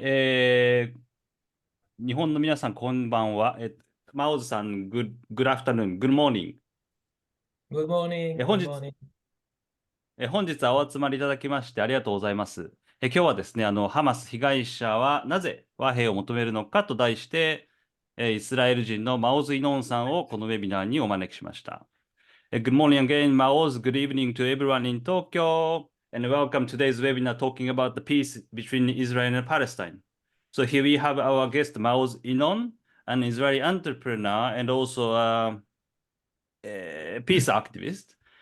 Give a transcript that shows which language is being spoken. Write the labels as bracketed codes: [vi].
[ja] 日本の皆さん、こんばんは。 [en] マオズさん、good afternoon, good morning。 Good morning. [ja] 本 [en] Good [ja] 日、 [en] morning. [ja] 本日はお集まりいただきましてありがとうございます。今日はですね、ハマス被害者はなぜ和平を求めるのかと題して、イスラエル人のマオズ・イノンさんをこのウェビナーにお招きしました。 [en] Good morning again, Maoz. Good evening to everyone in Tokyo. And welcome to today's webinar talking about the peace between Israel and Palestine. So here we have our guest, Maoz Inon, an Israeli entrepreneur and also a peace activist.